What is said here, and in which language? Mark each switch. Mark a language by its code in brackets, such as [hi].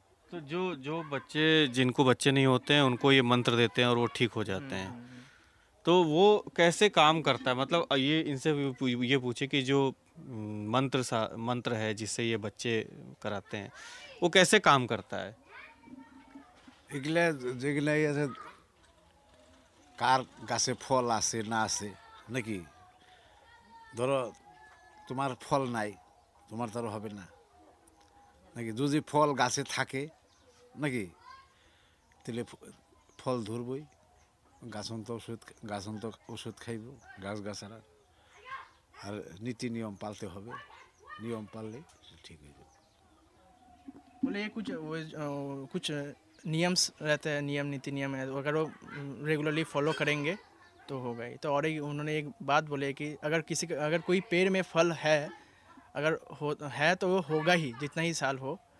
[hi] तो जो बच्चे जिनको बच्चे नहीं होते हैं उनको ये मंत्र देते हैं और वो ठीक हो जाते हैं। तो वो कैसे काम करता है? मतलब ये इनसे ये पूछे कि जो मंत्र है जिससे ये बच्चे कराते हैं, वो कैसे काम करता है? [bn] এগুলা যেগুলা আছে, কার গাছে ফল আছে না আছে নাকি, ধরো তোমার ফল নাই, তোমার তার হবে না নাকি, যদি ফল গাছে থাকে নাকি, তাহলে ফল ধরবই, গাছন তো ওষুধ খাইব, গাছারা, আর নীতি নিয়ম পালতে হবে, নিয়ম পাললে ঠিক হয়ে যাবে। [hi] बोले ये कुछ नियम्स रहते हैं, नीति नियम है, अगर वो रेगुलरली फॉलो करेंगे तो होगा ही। तो और उन्होंने एक बात बोले कि अगर कोई पेड़ में फल है, अगर है तो वो होगा ही, जितना ही साल हो।